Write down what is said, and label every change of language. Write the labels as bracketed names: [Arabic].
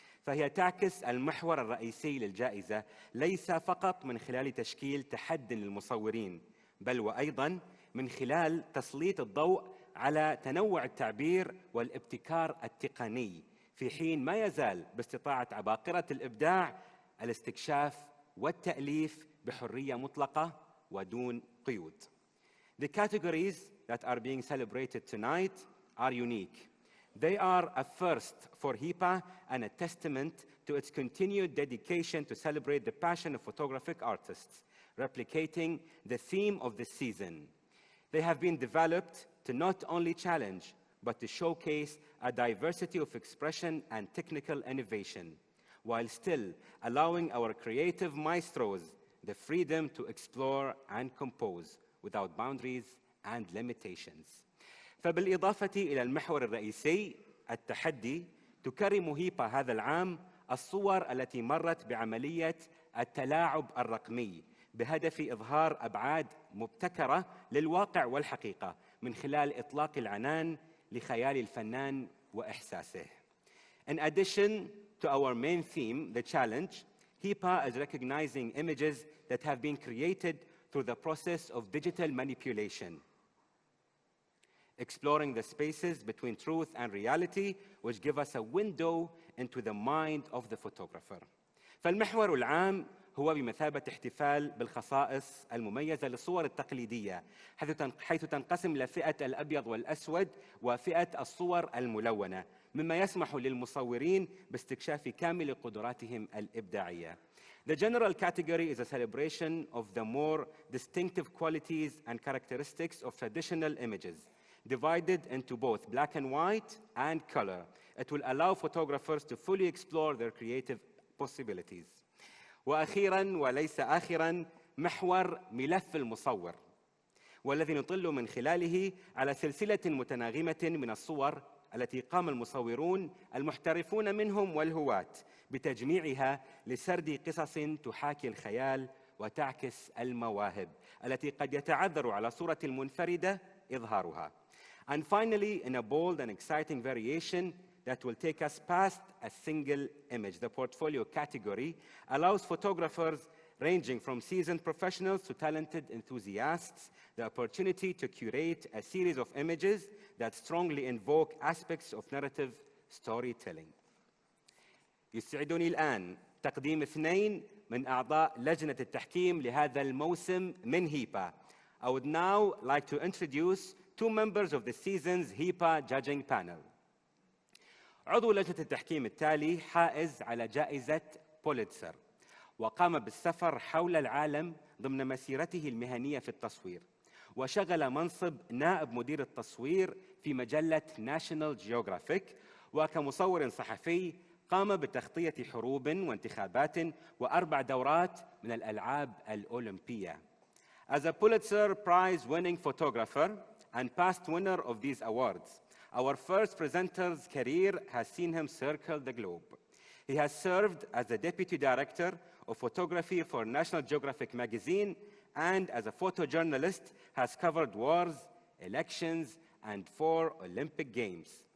[Arabic] فهي تعكس المحور الرئيسي للجائزة ليس فقط من خلال تشكيل تحد للمصورين، بل وأيضاً من خلال تسليط الضوء على تنوع التعبير والابتكار التقني، في حين ما يزال باستطاعة عباقرة الإبداع الاستكشاف والتأليف بحرية مطلقة ودون قيود. [English] The categories that are being celebrated tonight are unique. They are a first for HIPA and a testament to its continued dedication to celebrate the passion of photographic artists, replicating the theme of the season. They have been developed to not only challenge, but to showcase a diversity of expression and technical innovation, while still allowing our creative maestros the freedom to explore and compose without boundaries and limitations. [Arabic] فبالإضافة إلى المحور الرئيسي التحدي، تكرم هيبا هذا العام الصور التي مرت بعملية التلاعب الرقمي بهدف إظهار أبعاد مبتكرة للواقع والحقيقة من خلال إطلاق العنان لخيال الفنان وإحساسه. [English] In addition to our main theme, the challenge, HIPA is recognizing images that have been created through the process of digital manipulation, exploring the spaces between truth and reality, which give us a window into the mind of the photographer. [Arabic] فالمحور العام هو بمثابة احتفال بالخصائص المميزة للصور التقليدية، حيث تنقسم لفئة الأبيض والأسود وفئة الصور الملونة، مما يسمح للمصورين باستكشاف كامل قدراتهم الإبداعية. [English] The general category is a celebration of the more distinctive qualities and characteristics of traditional images, divided into both black and white and color. It will allow photographers to fully explore their creative possibilities. [Arabic] وأخيراً وليس آخراً، محور ملف المصور، والذي نطل من خلاله على سلسلة متناغمة من الصور التي قام المصورون المحترفون منهم والهواة بتجميعها لسرد قصص تحاكي الخيال وتعكس المواهب التي قد يتعذر على صورة المنفردة إظهارها. [English] And finally, in a bold and exciting variation that will take us past a single image, the portfolio category allows photographers ranging from seasoned professionals to talented enthusiasts the opportunity to curate a series of images that strongly invoke aspects of narrative storytelling. [Arabic] يسعدني الآن تقديم اثنين من أعضاء لجنة التحكيم لهذا الموسم من HIPA. [English] I would now like to introduce two members of the season's HIPA judging panel. [Arabic] عضو لجنة التحكيم التالي حائز على جائزة بوليتزر، وقام بالسفر حول العالم ضمن مسيرته المهنية في التصوير، وشغل منصب نائب مدير التصوير في مجلة ناشونال جيوغرافيك، وكمصور صحفي قام بتغطية حروب وانتخابات و4 دورات من الألعاب الأولمبية. [English] As a Pulitzer Prize-winning photographer and past winner of these awards, our first presenter's career has seen him circle the globe. He has served as the Deputy Director of Photography for National Geographic magazine and as a photojournalist has covered wars, elections and 4 Olympic Games.